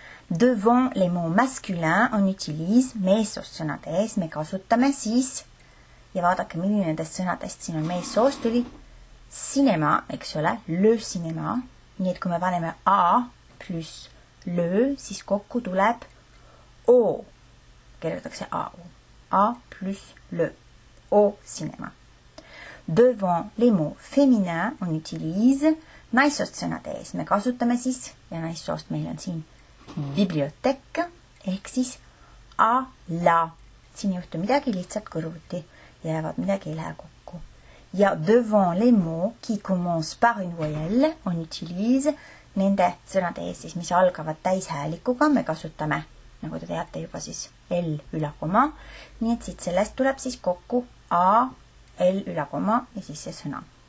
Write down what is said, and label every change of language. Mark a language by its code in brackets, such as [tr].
[fr] Devant les mots masculins on utilise [et] meessoost sõnade ees, me kasutame siis, ja vaadake, milline nendest sõnadest siin on meessoost, tuli cinéma, eks ole, [fr] le cinéma, [et] nii et kui me paneme A plus le, siis kokku tuleb O, kirjutatakse A plus le, [fr] au cinéma. Devant les mots féminins, on utilise [et] naissoost sõnade ees. Me kasutame siis, ja naissoost meil on siin bibliothèque, ehk siis a la. Siin ei juhtu midagi, lihtsalt kõrvuti jäävad, midagi ei lähe kokku. Ja [fr] devant les mots qui commence par une voyelle, on utilise [et] nende sõnade ees siis, mis algavad täishäälikuga, me kasutame, nagu te teate juba siis L üla koma, nii et siit sellest tuleb siis kokku A, L üla koma ja siis see sõna.